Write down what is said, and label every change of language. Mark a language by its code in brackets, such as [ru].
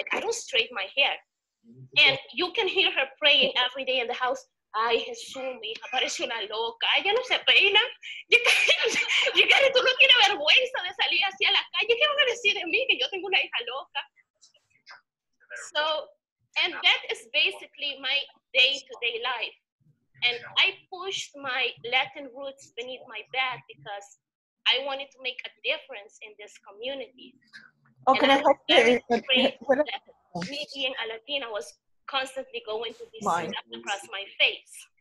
[en] Like, I don't straighten my hair. And you can hear her praying every day in the house. [es] Ay, Jesús, mi hija parece una loca. Ella no se peina. Yakari, tú no tienes vergüenza de salir hacia la calle. ¿Qué van a decir de mí? Que yo tengo una hija loca. [en] So, and that is basically my day-to-day life. And I pushed my Latin roots beneath my bed because I wanted to make a difference in this community. Okay, and I was very afraid that me being a Latina was constantly going to be seen across my face.